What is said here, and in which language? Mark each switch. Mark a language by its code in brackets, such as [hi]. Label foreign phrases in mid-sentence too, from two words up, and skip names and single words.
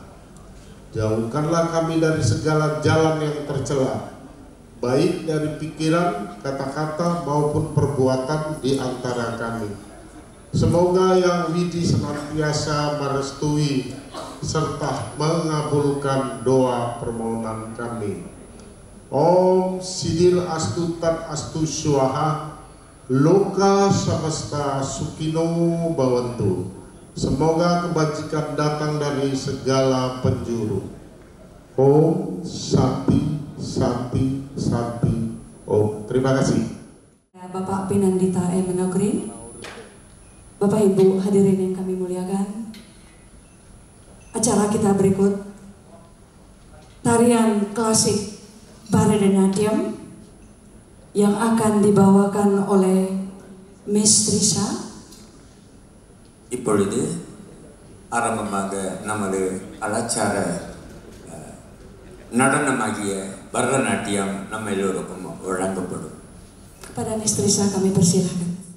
[id] Jauhkanlah kami dari segala jalan yang tercela, baik dari pikiran, kata-kata maupun perbuatan di antara kami. Semoga Yang Widi senantiasa merestui serta mengabulkan doa permohonan kami. [sa] Om Sidil Astu Tat Astu Swaha, Loka Samasta Sukino Bawantu. [id] Semoga kebajikan datang dari segala penjuru. [sa] Om Santi Santi Santi Om. [id] Terima kasih. Bapak Pinandita M. Menogrin, Bapak Ibu hadirin yang kami muliakan, acara kita berikut tarian klasik Bharatanatyam yang akan dibawakan oleh Miss Trisha. [ta] இப்பொழுது ஆரம்பமாக நமது கலாச்சார நடனமாகிய பரதநாட்டியம் நம்ம எல்லோருக்கும் வழங்கப்படும். [id] Kepada Miss Trisha kami persilahkan.